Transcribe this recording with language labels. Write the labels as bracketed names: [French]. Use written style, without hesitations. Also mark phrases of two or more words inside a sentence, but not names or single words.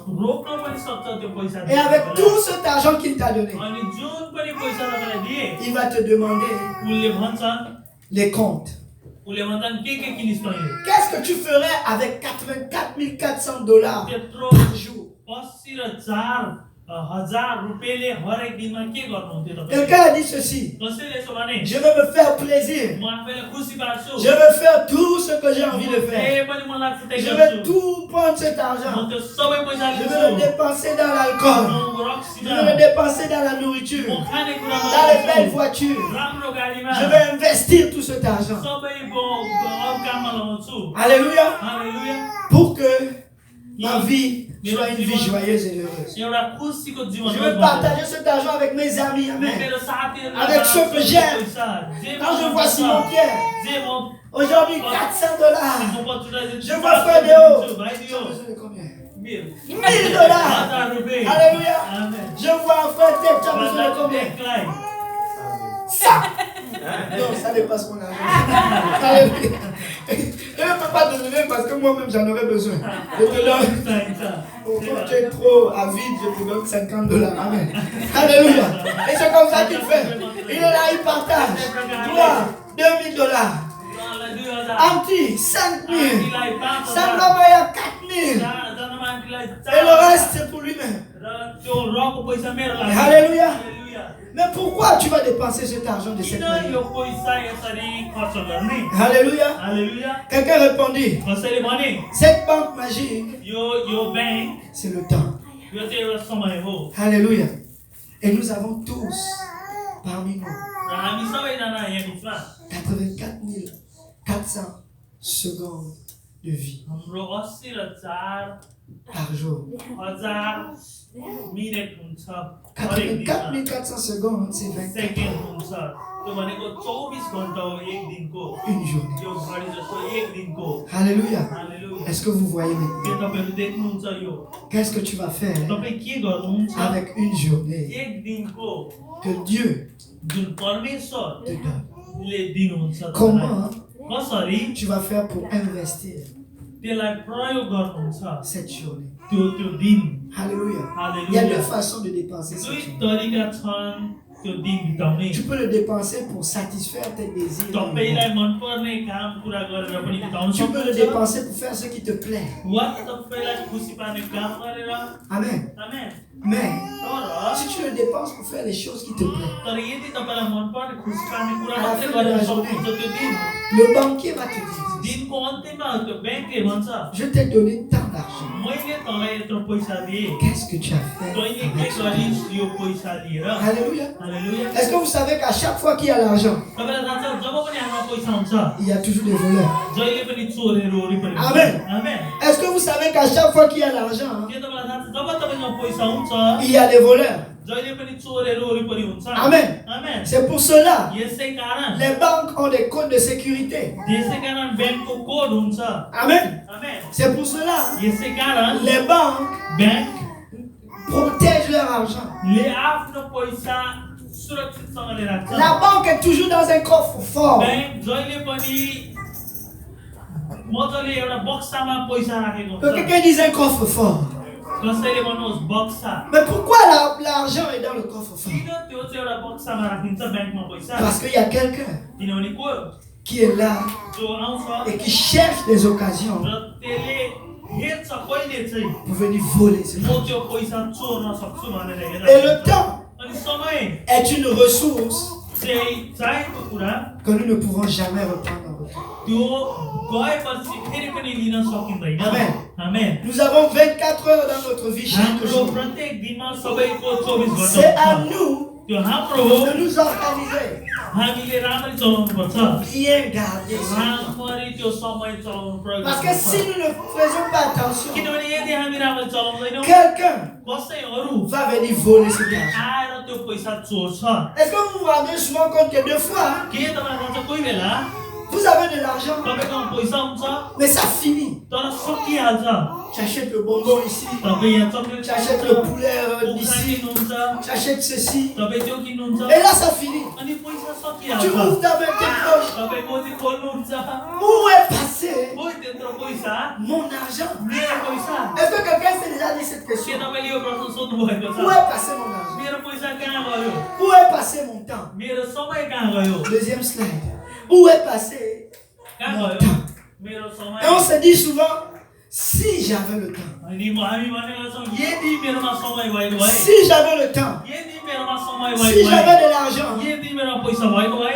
[French] Et avec tout cet argent qu'il t'a donné, il va te demander les comptes. Qu'est-ce que tu ferais avec $84 400 par jour? [Nepali] 1000 रुपैयाँले हरेक दिनमा के गर्नुहुन्थ्यो तपाईँ? [French] Quelqu'un a dit ceci. [Nepali] कसैले यसो भने [French] Je veux me faire plaisir. [Nepali] म आफैलाई खुसी पार्छु, [French] Je veux faire tout ce que j'ai envie de faire. [Nepali] जे पनि मन लाग्छ त्यही [French] Je [Nepali] गर्छु, [French] vais tout prendre cet [Nepali] म [French] argent. [Nepali] त्यो सबै पैसा [French] Je [Nepali] लिन्छु, [French] vais le dépenser dans l'alcool. [Nepali] म [French] Je [Nepali] रक्सीमा, [French] vais le dépenser dans la nourriture. [Nepali] म खानेकुरामा [French] Dans les belles [Nepali] लगाउँछु, [French] voitures. [Nepali] राम्रो गाडीमा, [French] Je vais investir tout cet argent. [Nepali] सबै अरू काममा लगाउँछु। [French] Alléluia. [Nepali] हालेलुया। [French] Pour que ma vie soit une vie joyeuse et heureuse. [Nepali] एउटा खुसीको जीवन [French] Je [Nepali] होस् [French] vais [Nepali] भनेर। [French] partager cet argent avec mes amis. Amen. [Nepali] मेरो साथीहरूलाई [French] Avec ceux que j'aime. [Nepali] पैसा, जे [French] Quand je [Nepali] मलाई [French] vois [Nepali] मन [French] Simon [Nepali] पर्छ, [French] Pierre, [Nepali] जे म [French] aujourd'hui $400. [Nepali] म पचुटा दिन्छु, [French] Je vois Frère Déo. [Nepali] भाइ [French] Tu [Nepali] दियो, [French] as besoin de combien? [Nepali] मेरो [French] $1000. [Nepali] 1000 रुपैयाँ। [French] Alléluia. [Nepali] आमेन। [French] Je vois un frère Ted, tu as besoin de combien? [Nepali] टेकलाई, [French] Non, ça dépasse mon argent. Alléluia. Je ne peux pas te donner parce que moi-même j'en aurais besoin. Je te donne. [Nepali] चाहिन्छ। [French] Quand tu es trop avide, je te donne $50. Amen. Alléluia. Et c'est comme ça qu'il fait. Il est là, il partage. Toi, $2000. [Nepali] उहाँलाई 2000, [French] Anti, 5000. [Nepali] आन्टीलाई 5000, [French] Sandramaya, 4000. [Nepali] जनमा आन्टीलाई [French] Et le [Nepali] 4000, [French] reste, c'est pour lui-même. [Nepali] र त्यो रको पैसा मेरो लागि। [French] Alléluia. [Nepali] हालेलुया। [French] Mais pourquoi tu vas dépenser cet argent de cette [Nepali] किन [French] manière? [Nepali] यो पैसा यसरी खर्च गर्ने? [French] Alléluia. [Nepali] हालेलुया। [French] Quelqu'un répondit, [Nepali] कसैले भने [French] cette banque magique, [Nepali] यो ब्याङ्क, [French] c'est le temps. [Nepali] यो चाहिँ एउटा समय हो [French] Alléluia. Et nous avons tous, parmi nous, [Nepali] र हामी सबैजना यहाँ बिचमा [French] 84 400 secondes de vie [Nepali] हाम्रो 80,000 [French] par jour. [Nepali] मिनेट हुन्छ, हरेक [French] 84 [Nepali] दिनमा [French] 400 secondes, c'est 24 [Nepali] सेकेन्ड हुन्छ। त्यो भनेको 24 घण्टा हो एक दिनको, [French] une journée. [Nepali] यो घडी जस्तो एक दिनको। [French] Alléluia. [Nepali] हालेलुया। [French] Est-ce que vous voyez maintenant? [Nepali] के तपाईँहरू देख्नुहुन्छ यो? [French] Qu'est-ce que tu vas faire [Nepali] तपाईँ के गर्नुहुन्छ [French] avec une journée [Nepali] एक दिनको [French] que Dieu [Nepali] जुन परमेश्वर [French] te donne? [Nepali] ले दिनुहुन्छ तपाईँलाई? [French] Comment [Nepali] कसरी [French] tu vas faire pour investir [Nepali] त्यसलाई प्रयोग गर्नुहुन्छ [French] cette journée? [Nepali] त्यो दिन? [French] Alléluia. Il y a [Nepali] हालेलुया। [French] deux façons de dépenser cette [Nepali] दुई [French] journée. [Nepali] तरिका छन् त्यो दिन बिताउने। [French] Tu peux le dépenser pour satisfaire tes désirs. [Nepali] तपाईँलाई मनपर्ने काम पुरा गरेर पनि बिताउन [French] Tu peux le [Nepali] सक्नुहुन्छ, [French] dépenser pour faire ce qui te plaît. [Nepali] वा तपाईँलाई खुसी पार्ने काम गरेर। [French] Amen. [Nepali] आमेन। [French] Mais [Nepali] तर [French] si tu le dépenses pour faire les choses qui te plaisent, [Nepali] तर यदि तपाईँलाई मनपर्ने खुसी पार्ने कुरा [French] À la [Nepali] मात्रै [French] fin de [Nepali] गरेर [French] la journée. [Nepali] सक्नुहुन्छ त्यो दिन, [French] le banquier va te dire, [Nepali] दिनको अन्त्यमा त्यो ब्याङ्कले भन्छ [French] je t'ai donné tant d'argent. [Nepali] मैले तँलाई यत्रो पैसा दिएँ, [French] Qu'est-ce que tu as fait [Nepali] तैँले के [French] avec ça? [Nepali] गरिस् यो पैसा लिएर? [French] Alléluia. [Nepali] हालेलुया। [French] Est-ce que vous savez qu'à chaque fois qu'il y a l'argent, [Nepali] तपाईँलाई थाहा छ जब पनि हाम्रो पैसा हुन्छ [French] il y a toujours des voleurs? [Nepali] जहिले पनि चोरहरू वरिपरि हुन्छ। आमेन। आमेन। [French] Est-ce que vous savez qu'à chaque fois qu'il y a l'argent, [Nepali] के तपाईँलाई थाहा छ जब तपाईँसँग पैसा हुन्छ [French] il y a des voleurs? [Nepali] जहिले पनि चोरहरू वरिपरि हुन्छ। आमेन। आमेन। [French] C'est pour cela, [Nepali] यसै कारण [French] les banques ont des codes de sécurité. [Nepali] यसै कारण ब्याङ्कको कोड हुन्छ। [French] Amen. [Nepali] आमेन। [French] C'est pour cela, [Nepali] यसै कारण [French] les banques [Nepali] ब्याङ्क [French] protègent leur argent. [Nepali] ले आफ्नो पैसा सुरक्षितसँगले राख्छ। [French] La banque est toujours dans un coffre fort. [Nepali] ब्याङ्क जहिले पनि मजाले एउटा बक्सामा पैसा राखेको [French] Que [Nepali] हुन्छ। [French] quelqu'un dise un coffre fort. [Nepali] कसैले भन्नुहोस् बक्सा। [French] Mais pourquoi l'argent est dans le coffre fort? [Nepali] किन त्यो चाहिँ एउटा बक्सामा राखिन्छ ब्याङ्कमा पैसा? [French] Parce qu'il y a quelqu'un [Nepali] किनभने को [French] qui est là [Nepali] जो आउँछ [French] et qui cherche des occasions [Nepali] र त्यसले हेर्छ कहिले चाहिँ [French] pour venir voler ce [Nepali] म [French] argent. [Nepali] त्यो पैसा चोर्न सक्छु भनेर [French] Et le [Nepali] हेरेर [French] temps [Nepali] अनि समय [French] est une ressource [Nepali] चाहिँ चाहिएको कुरा [French] que nous ne pouvons jamais reprendre en retour. [Nepali] त्यो गएपछि फेरि पनि लिन सकिँदैन। [French] Amen. [Nepali] आमेन। [French] Nous avons 24 heures dans notre vie chaque [Nepali] हाम्रो [French] jour. [Nepali] प्रत्येक दिनमा सबैको 24 [French] C'est [Nepali] घण्टा [French] à [Nepali] हुन्छ। [French] nous [Nepali] त्यो हाम्रो हो, [French] de nous organiser, [Nepali] हामीले राम्ररी चलाउनु पर्छ। [French] bien garder ce temps. [Nepali] राम्ररी त्यो समय चलाउनु प्रयोग [French] Parce que si [Nepali] गर्नुपर्छ। [French] nous ne faisons pas attention, [Nepali] किनभने यदि हामी राम्ररी चलाउँदैनौँ [French] quelqu'un [Nepali] कसै अरू [French] va venir voler cet argent. [Nepali] आएर त्यो पैसा चोर्छ। [French] Est-ce que vous vous rendez souvent compte que deux fois, [Nepali] के तपाईँलाई थाहा छ कोही बेला [French] vous avez de l'argent, [Nepali] तपाईँकोमा पैसा हुन्छ [French] mais ça finit. [Nepali] तर सकिहाल्छ। [French] Tu achètes le bonbon ici, [Nepali] तपाईँ यहाँ चक्लेट [French] tu achètes le poulet [Nepali] कुखुरा [French] d'ici, [Nepali] किन्नुहुन्छ, [French] tu achètes ceci, [Nepali] तपाईँ त्यो किन्नुहुन्छ [French] et là ça finit. [Nepali] अनि पैसा [French] Tu [Nepali] सकिहाल्छ। [French] ouvres ta main, tes poches. [Nepali] तपाईँ मोती खोल्नुहुन्छ, [French] Où est passé [Nepali] कोही त्यत्रो पैसा, [French] mon argent? [Nepali] मेरो पैसा। [French] Est-ce que quelqu'un s'est déjà dit cette [Nepali] के [French] question? [Nepali] तपाईँले यो प्रश्न सोध्नु भएको छ? [French] Où est passé mon argent? [Nepali] मेरो पैसा कहाँ गयो? [French] Où est passé mon temps? [Nepali] मेरो समय कहाँ गयो? [French] Deuxième slide. Où est passé [Nepali] कहाँ [French] mon [Nepali] गयो? [French] temps? [Nepali] मेरो [French] Et on [Nepali] समय। [French] se dit souvent, Si j'avais le temps. [Nepali] अनि हामी भनेका छौँ यदि मेरोमा समय भएको भए [French] Si j'avais le temps. [Nepali] यदि मेरोमा समय [French] Si [Nepali] भएको भए [French] j'avais de l'argent. [Nepali] यदि मेरोमा पैसा भएको भए